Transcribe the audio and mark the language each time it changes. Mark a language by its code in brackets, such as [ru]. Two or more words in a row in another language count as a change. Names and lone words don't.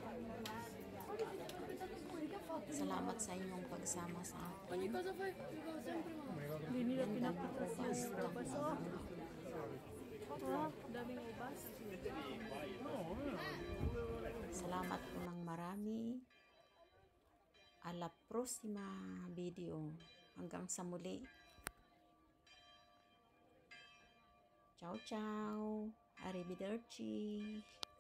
[tl] Salamat sa inyong pagsama sa akin. Ganda ng ubas. Daming ubas. Salamat po ng marami. [es] A la próxima video. [tl] Hanggang sa muli. [it] Ciao, ciao. Arrivederci.